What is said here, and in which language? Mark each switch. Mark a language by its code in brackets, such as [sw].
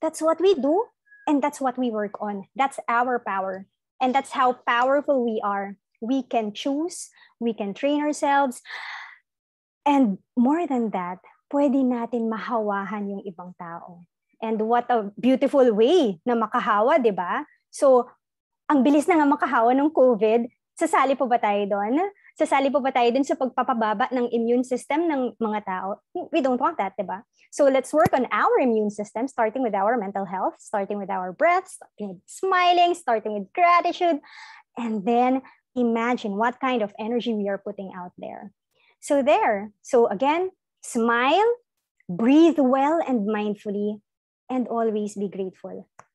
[en] That's what we do, and that's what we work on. That's our power. And that's how powerful we are. We can choose, we can train ourselves, and more than that, [tl] pwede natin mahawahan yung ibang tao. [en] And what a beautiful way [tl] na makahawa, di ba? So, ang bilis na nga makahawa ng COVID, sasali po ba tayo doon? Sasali po ba tayo doon sa pagpapababa ng immune system ng mga tao? [en] We don't want that, di ba? So let's work on our immune system, starting with our mental health, starting with our breath, starting with smiling, starting with gratitude, and then imagine what kind of energy we are putting out there. So there. So again, smile, breathe well and mindfully, and always be grateful.